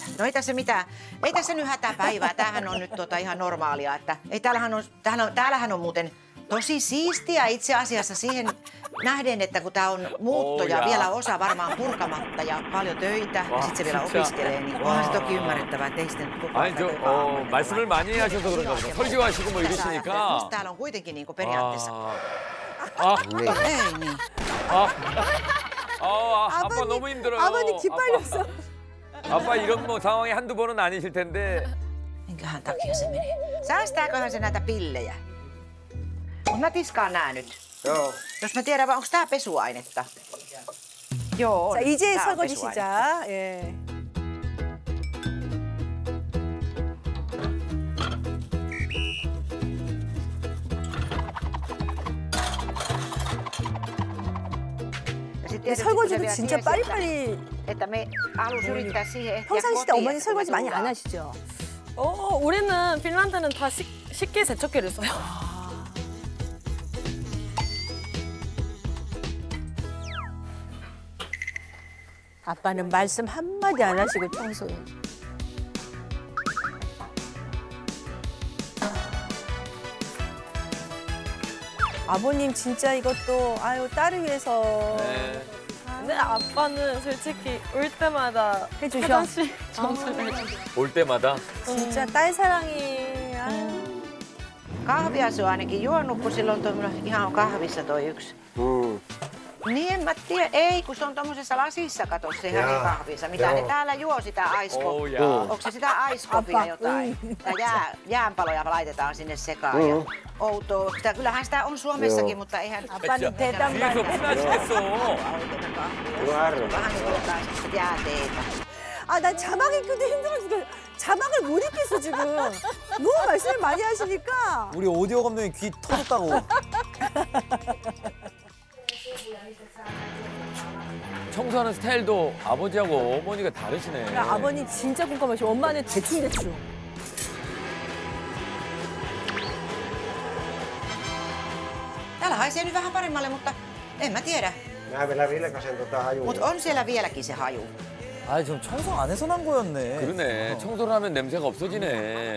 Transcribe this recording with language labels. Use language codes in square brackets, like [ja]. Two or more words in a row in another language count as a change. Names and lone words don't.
[fi] No ei tässä mitään, ei tässä nyt hätäpäivää, tämähän on nyt ihan normaalia, että ei täällähän on muuten tosi siistiä itse asiassa siihen nähden, että kun tää on muutto ja vielä osa varmaan purkamatta ja paljon töitä ja sit se vielä opiskelee, niin onhan se toki ymmärrettävää, että ei sitten koko ajan [ko] 말씀을 많이 하셔서 그런가 보다. 설교하시고 뭐 이러시니까. [fi] Musta täällä on kuitenkin niinku periaatteessa. Ei niin. [ko] 아빠 너무 힘들어요. 아버님 기빨렸어. 아빠 이런 뭐 상황이 한두 번은 아니실 텐데. [fi] Minkähän takia se menee? Säästääköhän se näitä pillejä? Mut mä tiskaan nää nyt. Joo. Jos mä tiedän, onko tää pesuainetta? Joo, on. [ko] 자, 이제 [fi] Tää on [ko] 설거지 [fi] pesuainetta. [ko] 시작. 예. [fi] Ja sit [ko] 근데 [fi] tietysti, kun se [ko] 설거지도 [fi] vielä [ko] 진짜 [fi] tiesi, [ko] 빨리빨리. [fi] että me alus yrittää siihen ehtiä [ko] 평상시 때 [fi] kotiin, [ko] 어머니 [fi] että [ko] 설거지 [fi] kun me [ko] 많이 안 [fi] tullaan. [ko] 하시죠? 우리는 핀란드는 다 식기 세척기를 써요. 아빠는 말씀 한마디 안 하시고 청소해. 아버님 진짜 이것도 아유 딸을 위해서 근데 아빠는 솔직히 올 때마다 해주셔. 화장실 청소를 해줘. 올 때마다. 진짜 딸 사랑이. 아유. [fi] Kahvia se on ainakin juonut, kun silloin on ihan kahvissa toi yksi. Niin en mä tiedä, ei kun se on tommosessa lasissa, kato se hänen kahvinsa. Mitä ne täällä juo sitä Onko se sitä aiskopia jotain? Jäänpaloja laitetaan sinne sekaan ja outoa. Kyllähän sitä on Suomessakin, mutta eihän... [ko] 아빠는 대단 뒤에서 피나시겠어. [fi] Vähän niin kuin jotain semmoista jääteitä. [ko] 아, 난 자막 읽기도 힘들어 죽겠어. 자막을 못 읽겠어, 지금. 너무 말씀을 많이 하시니까. 우리 오디오 감독님 귀 터졌다고. 청소하는 스타일도 아버지하고 어머니가 다르시네. 야, 아버님 진짜 꼼꼼하시고 엄마는 대충대충. [fi] Täällä haisee nyt vähän paremmalle, mutta en mä tiedä. Mä vielä vilkasen hajua. Mutta on siellä vieläkin se haju. [ko] 아, 좀 청소 안 해서 난 거였네. 그러네. 청소를 하면 냄새가 없어지네.